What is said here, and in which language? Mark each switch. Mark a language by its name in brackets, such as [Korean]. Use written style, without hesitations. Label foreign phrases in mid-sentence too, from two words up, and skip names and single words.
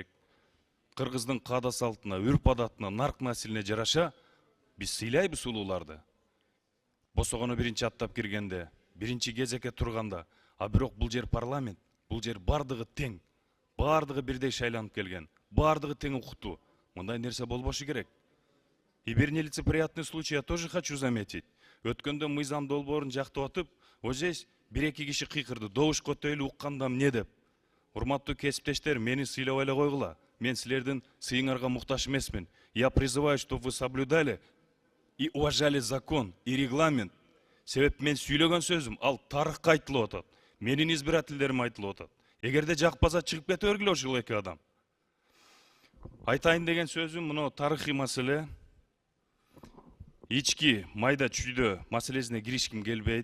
[Kyrgyz] Кыргыздын каада салтына, үрп адатына, нарк насилине жараша биз сыйлайбыз улууларды. Босогону биринчи аттап киргенде, биринчи кезекке турганда, а бирок бул жер парламент, бул жер бардыгы тең, бардыгы бирдей шайланып келген, бардыгы тең укуктуу. Мындай нерсе болбошу керек. [Russian] И bir нелицеприятный случай я тоже хочу заметить. [Kyrgyz] Өткөндө мыйзам долбоорун жактап атып, [Russian] вот здесь [Kyrgyz] бир-эки киши кыйкырды, добуш көтөйлү укканда эмне деп. Урматтуу кесиптештер, мени сыйлабай эле койгула. Мен силердин сыйыңарга муктаж эмесмин. [Russian] Я призываю, чтобы вы соблюдали и уважали закон и регламент. [Kyrgyz] Себеп мен сүйлөгөн сөзүм ал тарыхка айтылып атат. Менин избирательдерим айтылып атат. Эгерде жакпаса чыгып кете бергиле ошол эки адам. Айтайын деген сөзүм мына тарыхый маселе. Ички майда чүйдө маселесине киришким келбейт.